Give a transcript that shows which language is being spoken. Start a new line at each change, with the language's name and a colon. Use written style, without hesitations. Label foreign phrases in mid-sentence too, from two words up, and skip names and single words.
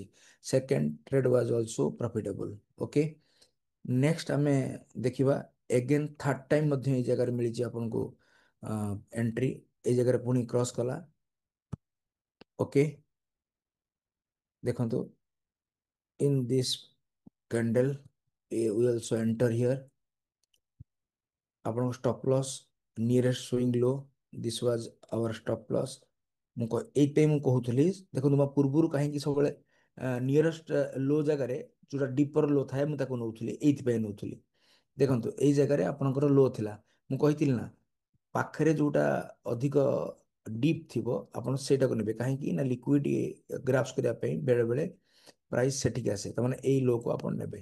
English: second trade was also profitable.
Odia: ଓକେ, ନେକ୍ସଟ ଆମେ ଦେଖିବା
English: again third time
Odia: ମଧ୍ୟ ଏଇ ଜାଗାରେ ମିଳିଛି ଆପଣଙ୍କୁ ଏଣ୍ଟ୍ରି, ଏଇ ଜାଗାରେ ପୁଣି କ୍ରସ୍ କଲା।
English: ଓକେ, ଦେଖନ୍ତୁ in this candle we also enter here। ଆପଣଙ୍କ stop loss nearest swing low, this was our stop loss.
Odia: ଏଇଥିପାଇଁ ମୁଁ କହୁଥିଲି, ଦେଖନ୍ତୁ ମୋ ପୂର୍ବରୁ କାହିଁକି ସବୁବେଳେ
English: nearest low
Odia: ଜାଗାରେ ଯୋଉଟା
English: deeper low
Odia: ଥାଏ ମୁଁ ତାକୁ ନଉଥିଲି, ଏଇଥିପାଇଁ ନଉଥିଲି। ଦେଖନ୍ତୁ ଏଇ ଜାଗାରେ ଆପଣଙ୍କର ଲୋ ଥିଲା, ମୁଁ କହିଥିଲି ନା ପାଖରେ ଯୋଉଟା ଅଧିକ ଡିପ୍ ଥିବ ଆପଣ ସେଇଟାକୁ ନେବେ, କାହିଁକି ନା
English: liquidity grabs
Odia: କରିବା ପାଇଁ ବେଳେ ବେଳେ ପ୍ରାଇସ୍ ସେଠିକି ଆସେ, ତାମାନେ ଏଇ ଲୋ କୁ ଆପଣ ନେବେ।